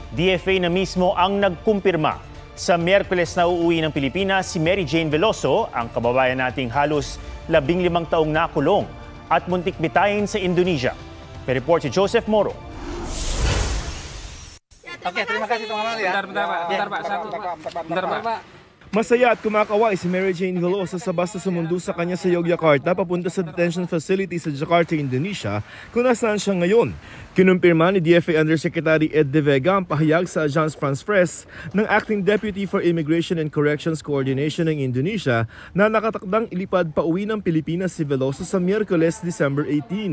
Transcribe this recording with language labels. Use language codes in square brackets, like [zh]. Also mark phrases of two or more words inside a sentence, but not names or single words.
[tl] DFA na mismo ang nagkumpirma. Sa Miyerkules na uuwi ng Pilipinas si Mary Jane Veloso, ang kababayan nating halos 15 taong nakulong at muntik bitayin sa Indonesia. May-report si Joseph Moro. [id] Oke, terima kasih teman-teman ya. Bentar, Pak. [tl] Masaya at kumakaway si Mary Jane Veloso sa basta sumundo sa kanya sa Yogyakarta papunta sa detention facility sa Jakarta, Indonesia, kung nasaan siya ngayon. Kinumpirma ni DFA Undersecretary Ed De Vega ang pahayag sa Agence France Presse ng [en] Acting Deputy for Immigration and Corrections Coordination [tl] ng Indonesia na nakatakdang ilipad pa uwi ng Pilipinas si Veloso sa Miyerkules, December 18.